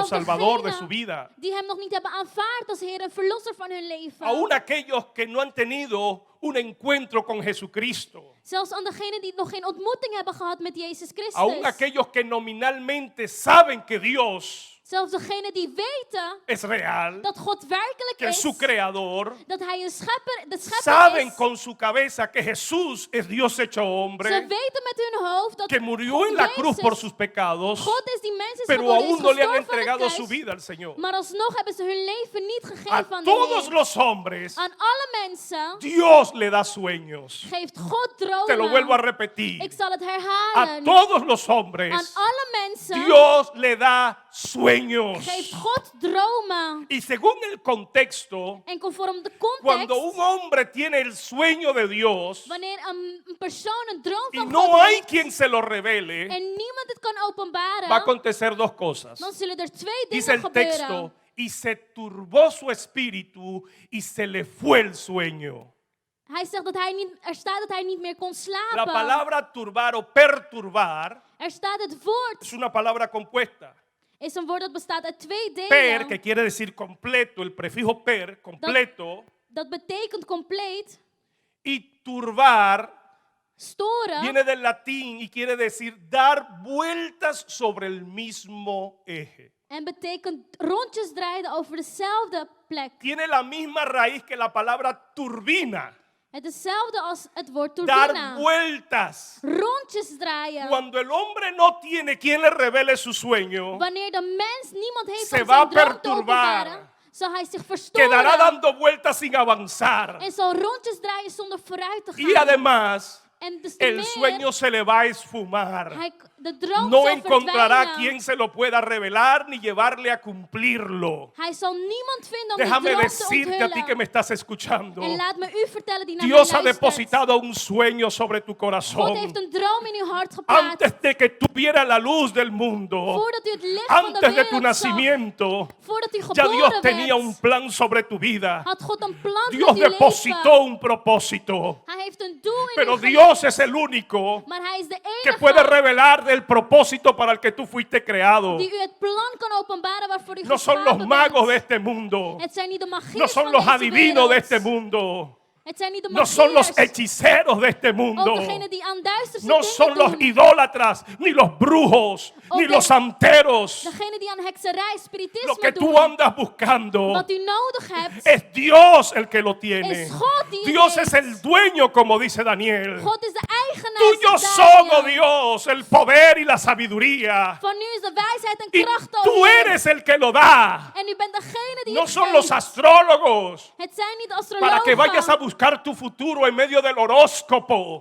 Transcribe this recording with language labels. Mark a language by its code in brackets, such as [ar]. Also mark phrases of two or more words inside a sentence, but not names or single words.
[nl] Zelfs [es] Salvador de [nl] degenen [es] su vida? [nl] die hem nog niet hebben aanvaard als Heer en Verlosser van hun leven. [es] Aún aquellos que no han tenido un encuentro con Jesucristo. [nl] Zelfs aan degenen die nog geen ontmoeting hebben gehad met Jezus Christus. [es] Aún aquellos que nominalmente saben que Dios [nl] Zelfs degenen die weten [es] es real, [nl] dat God werkelijk [es] que es [nl] is. [es] su creador, [nl] Dat hij een schepper, de schepper [es] saben [nl] is. [es] con su cabeza que Jesús es Dios hecho [nl] Ze [es] hombre, [nl] weten met hun hoofd dat [es] que murió en la cruz por sus pecados, [nl] God is die mens is [es] pero [nl] geworden, is [es] aún no le han [nl] gestorven aan de [es] entregado su [nl] kruis. [es] vida al Señor. [nl] Maar alsnog hebben ze hun leven niet [es] A [nl] gegeven aan de [es] todos [nl] Heer. [es] los hombres, [nl] Aan alle mensen [es] Dios le da sueños. [nl] geeft God [es] Te lo vuelvo a [nl] dromen. [es] repetir. [nl] Ik zal het [es] A [nl] herhalen. [es] todos los [nl] Aan [es] hombres, [nl] alle mensen [es] Dios le da sueños. [nl] geeft God dromen. [es] Y según el contexto, [nl] En conform de [es] cuando un [nl] context, [es] hombre tiene el sueño de Dios [nl] wanneer een persoon een droom [es] y [nl] van [es] no [nl] God [es] hay [nl] heeft [es] quien se lo revele, [nl] en niemand het kan [es] va a [nl] openbaren, [es] acontecer dos cosas. [nl] dan zullen er twee [es] Dice [nl] dingen [es] el texto, [nl] gebeuren. [es] y se turbó su espíritu y se le fue el sueño. [nl] Hij zegt dat hij niet, er staat dat hij niet meer kon [es] La [nl] slapen. [es] palabra turbar o perturbar [nl] Er staat het woord, [es] es una palabra compuesta. [nl] is een woord dat bestaat uit twee [es] Per, [nl] delen. [es] que quiere decir completo, el prefijo per, completo, [nl] Dat betekent compleet, [es] y turbar [nl] storen. [es] viene del latín y quiere decir dar vueltas sobre el mismo eje. [nl] En betekent rondjes draaien over dezelfde plek. [es] Tiene la misma raíz que la palabra turbina, [nl] Het is hetzelfde als het woord [es] dar [nl] turbina. [es] vueltas. [nl] Rondjes draaien. [es] Cuando el hombre no tiene quien le revele su sueño, [nl] Wanneer de mens niemand heeft [es] Se [nl] om [es] va [nl] zijn [es] a [nl] droom te [es] perturbar. [nl] openbaren, zal hij zich [es] quedará [nl] verstoren. [es] dando vueltas sin avanzar. [nl] En zal rondjes draaien zonder vooruit te [es] Y [nl] gaan. [es] además, [nl] En dus te [es] el [nl] meer, [es] sueño se le va a esfumar. [nl] de droom [es] No [nl] zal [es] encontrará [nl] verdwijnen. [es] quien se lo pueda revelar ni llevarle a cumplirlo. [nl] Hij zal niemand vinden om die [es] Déjame [nl] droom te [es] decirte a ti que [nl] onthullen. [es] me estás escuchando. [nl] En laat me u vertellen die naar [es] Dios ha [nl] mij luistert. [es] depositado un sueño sobre tu [nl] God [es] corazón. [nl] heeft een droom in uw hart geplaatst. [es] Antes de que tú vieras la luz del mundo, [nl] Voordat u het licht van de [es] antes de tu [nl] wereld zag. [es] nacimiento, [nl] Voordat u [es] ya Dios [nl] geboren [es] tenía [nl] werd. [es] un plan sobre tu vida. [nl] Had God een plan [es] Dios [nl] met uw [es] depositó [nl] leven. [es] un propósito. [nl] Hij heeft een doel in [es] Pero [nl] uw [es] Dios es el único [nl] Maar hij is de [es] que [nl] enige [es] puede revelar el propósito para el que tú fuiste creado. [nl] die u het plan kan openbaren waarvoor u [es] No son los [nl] geschapen [es] magos de [nl] bent. [es] este mundo. [nl] Het zijn niet de magiërs [es] No son [nl] van [es] los [nl] deze [es] adivinos de [nl] wereld. [es] este mundo. [nl] Het zijn niet de [es] No son los [nl] magiërs. [es] hechiceros de este [nl] Ook [es] mundo. [nl] degenen die aan duisterse [es] No [nl] dingen [es] son los [nl] doen. [es] idólatras, ni los brujos, ni [nl] Ook [es] los santeros. [nl] Degenen die aan hekserij, [es] Lo [nl] spiritisme [es] que [nl] doen. [es] tú andas buscando [nl] Wat u nodig hebt, [es] es Dios el que lo tiene. [nl] is God die het [es] Dios [nl] heeft. [es] es el dueño, como dice Daniel. [nl] God is de eigenaar. [es] Tuyo [nl] zegt [es] son, oh [nl] Daniel. [es] Dios, el poder y la sabiduría. [nl] Van u is de wijsheid en [es] Y [nl] kracht, o [es] tú [nl] Heer. [es] eres el que lo da. [nl] En u bent degene die [es] No [nl] het [es] son los [nl] geeft. [es] astrólogos. [nl] Het zijn niet [es] Para que vayas a [nl] astrologen. [es] buscar tu futuro en medio del horóscopo.